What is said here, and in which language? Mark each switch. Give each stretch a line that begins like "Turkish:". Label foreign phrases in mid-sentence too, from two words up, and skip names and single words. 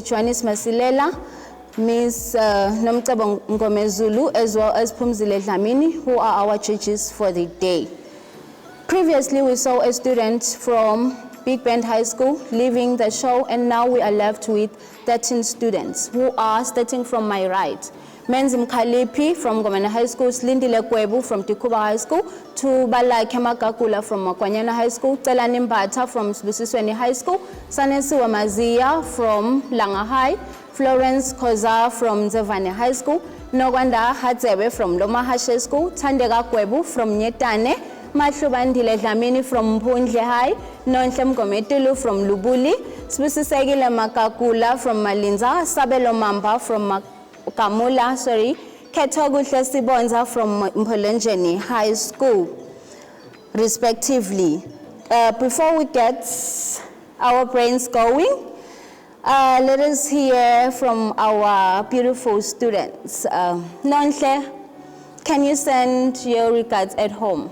English: Chwanis Masilela, Ms. Nomcebo Ngomezulu, as well as Pumzile Dlamini, who are our judges for the day. Previously, we saw a student from Big Bend High School leaving the show, and now we are left with 13 students who are starting from my right. Menzi Mkhalipi from Gomena High School, Slindile Kwebu from Tikuba High School, Tubala Kemakakula from Makwanyana High School, Telani Mbata from Sbusisweni High School, Sanesi Wamazia from Langa High, Florence Koza from Zevane High School, Nogwanda Hatzebe from Loma High School, Tandega Kwebu from Nyetane, Matlubandile Dlamini from Mpundle High, Nonhlem Gometulu from Lubuli, Sbusisegile Makakula from Malinza, Sabelo Mamba from Kamula, Ketogu Sibonza from Mpolenjeni High School, respectively. Before we get our brains going, let us hear from our beautiful students. Nonhle, can you send your regards at home?